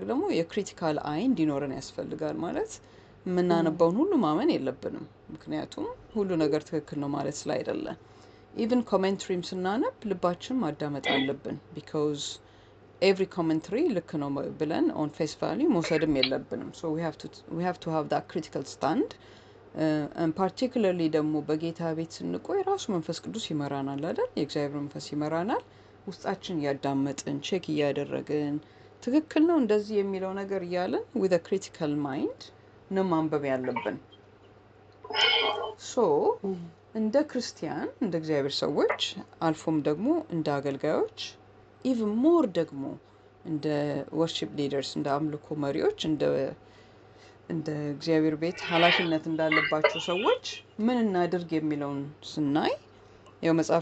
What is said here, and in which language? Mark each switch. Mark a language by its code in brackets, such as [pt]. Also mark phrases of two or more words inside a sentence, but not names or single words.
[am] ደግሞ የክሪቲካል አይ እንዲኖረን ያስፈልጋል። ማለት የምናነባውን ሁሉ ማመን የለብንም፣ ምክንያቱም ሁሉ ነገር ትክክል ነው ማለት ስላይደለ። ኢቭን ኮሜንትሪም ስናነብ ልባችን ማዳመጥ አለብን። [en] because every commentary [am] ልክ ነው ብለን [en] on face value [am] መውሰድም የለብንም። ሶ [en] we have to have that critical stand። [am] ፓርቲኩላርሊ ደግሞ በጌታ ቤት ስንቆይ ራሱ መንፈስ ቅዱስ ይመራናል አይደል? የእግዚአብሔር መንፈስ ይመራናል። ውስጣችን እያዳመጥን ቼክ እያደረግን ትክክል ነው እንደዚህ የሚለው ነገር እያለን [en] with a critical mind [am] ነው ማንበብ ያለብን። ሶ እንደ ክርስቲያን እንደ እግዚአብሔር ሰዎች አልፎም ደግሞ እንደ አገልጋዮች [en] even more [am] ደግሞ እንደ [en] worship leaders [am] እንደ አምልኮ መሪዎች እንደ እግዚአብሔር ቤት ኃላፊነት እንዳለባቸው ሰዎች ምን እናድርግ የሚለውን ስናይ ያው መጽሐፍ